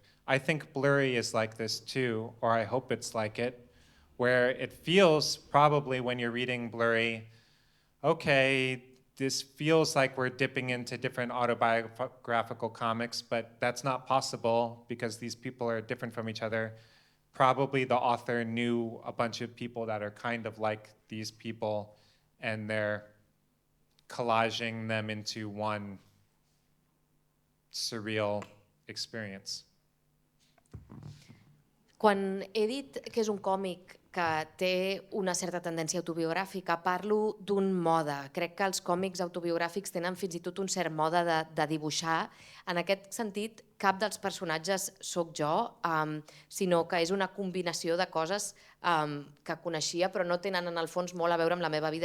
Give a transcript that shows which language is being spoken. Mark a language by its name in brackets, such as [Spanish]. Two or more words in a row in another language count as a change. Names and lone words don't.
[English] I think Blurry is like this too, or I hope it's like it, where it feels probably when you're reading Blurry, okay, this feels like we're dipping into different autobiographical comics, but that's not possible because these people are different from each other. Probably the author knew a bunch of people that are kind of like these people, and they're collaging them into one surreal experience. [Catalan] Quan he dit que és un còmic que té una certa tendència autobiogràfica, parlo d'un mode. Crec que els còmics autobiogràfics tenen fins i tot un cert mode de dibuixar. En aquest sentit, cap dels personatges sóc jo, sinó que és una combinació de coses que coneixia, però no tenen en el fons molt a veure amb la meva vida.